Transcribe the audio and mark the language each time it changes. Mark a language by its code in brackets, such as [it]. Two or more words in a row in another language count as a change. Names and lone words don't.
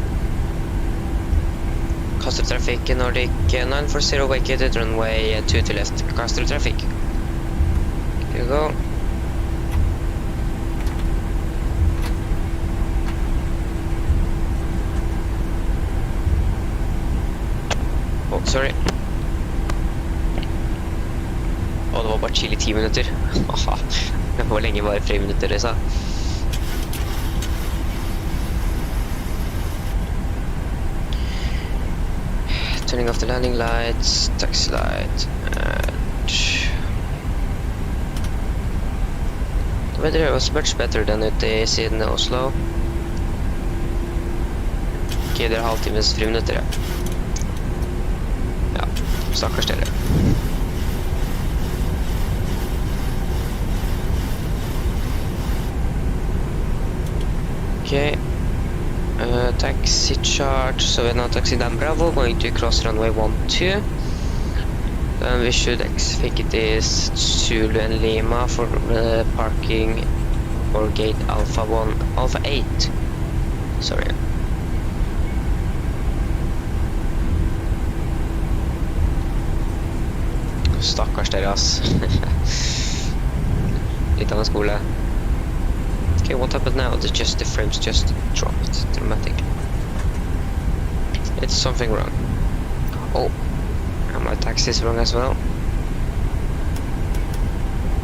[en] Kastrup traffic, Nordic 940 vacated, runway 2 to left. Kastrup traffic. Here you go. Oh, sorry. [no] Å, det var bare chill i 10 minutter. Hvor lenge var 3 minutter, det sa? [en] Turning off the landing lights, taxi light, and the weather here was much better than it is in Oslo. [no] Ok, det er halvtimes friminutter, ja. Ja, stakkars dere. [en] Okay, taxi charge, so we're now taxi down Bravo, going to cross runway 12. Then we should exit this Zulu and Lima for parking or gate Alpha 1, Alpha 8, sorry. [no] Stakkars dere, ass. Litt av en skole. [en] Okay, what happened now? The frames just dropped dramatically. It's something wrong. Oh, and my taxi is wrong as well.